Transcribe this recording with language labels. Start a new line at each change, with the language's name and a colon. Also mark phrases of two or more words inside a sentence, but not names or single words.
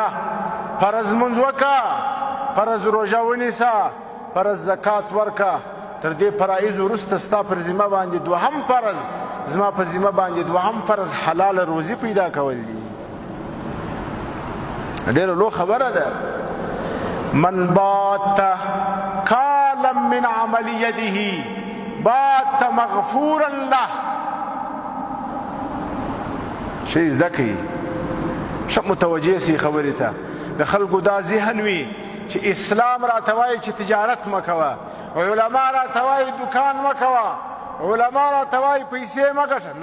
Pashto: فرض منځ وکړه، فرض روژه ونیسه، فرض زکات ورکړه، تر دې فرایض وروسته ستا پر ذمه باندې دوهم فرض، زما په ذمه باندې دوهم فرض حلال روزي پیدا کول دي. ډېره لو خبره ده.
Arabic: من بات کالا من عمل یده بات مغفورا له.
Pashto: شی زده کوي، ښه متوجه سي خبرې ته. د خلکو دا ذهن وي چې اسلام راته وایي چې تجارت مه کوه، علما راته وایي دکان مه کوه، علما راته وایي پیسې مه ګټه.